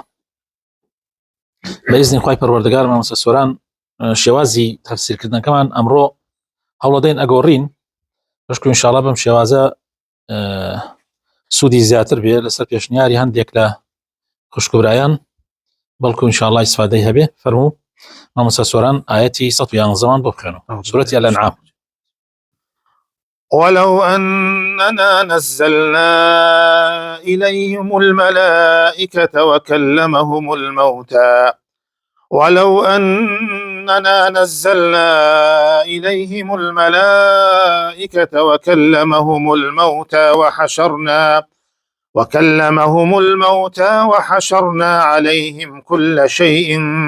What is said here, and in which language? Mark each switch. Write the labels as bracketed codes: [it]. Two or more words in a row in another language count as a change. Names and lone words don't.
[ckb] بەئیزنی خوای پەروەردگار مامۆستا سۆران شێوازی تەفسیرکردنەکەمان ئەمڕۆ هەوڵەدەین ئەگۆڕین بەشکو ئینشاءڵڵا بەم شێوازە سوودی زیاتر بێ لەسەر پێشنیاری هەندێک لە خوشکبرایان، بەڵکو ئینشاءڵڵا ئیسفادەی هەبێ. فەرموو مامۆستا سۆران ئایەتی 111 بۆ بخوێنەوە، سوورەتی ئەلئەنعام. [ar] ولو أننا نزلنا إليهم الملائكة وكلمهم الموتى وكلمهم الموتى وحشرنا عليهم كل شيء